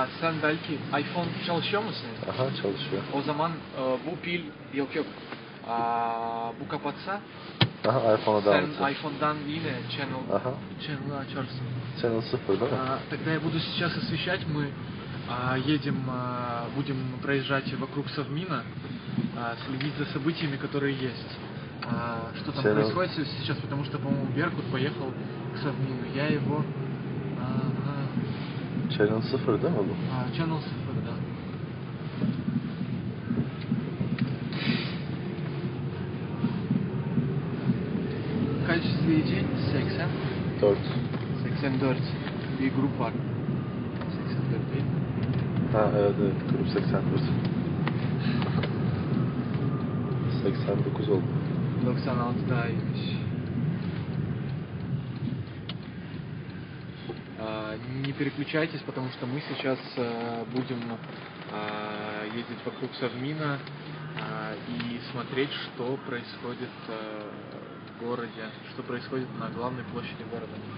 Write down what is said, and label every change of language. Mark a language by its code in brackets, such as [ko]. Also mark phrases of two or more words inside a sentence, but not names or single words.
[tr] Sen belki iPhone çalışıyor musun? Aha, çalışıyor. O zaman bu pil yok. Bu kapatsa Aha, iPhone'a devam sen edeceğim. iPhone'dan yine channel'ı açarsın. Channel 0, değil mi? [ru] Тогда я буду сейчас освещать. Мы будем проезжать вокруг Совмина, следить за событиями, которые есть. Что там происходит сейчас, потому что, по-моему, Беркут поехал к Совмину. Я его... [tr] Channel 0, değil mi bu? Channel 0, да. Kaç izleyici? 80? 4. 84. Bir grup var. 84 değil mi? Ha, evet, grup 84. 89 oldu. 96 daha iyiymiş. [ru] Не переключайтесь, потому что мы сейчас будем ездить вокруг Совмина и смотреть, что происходит в городе, что происходит на главной площади города.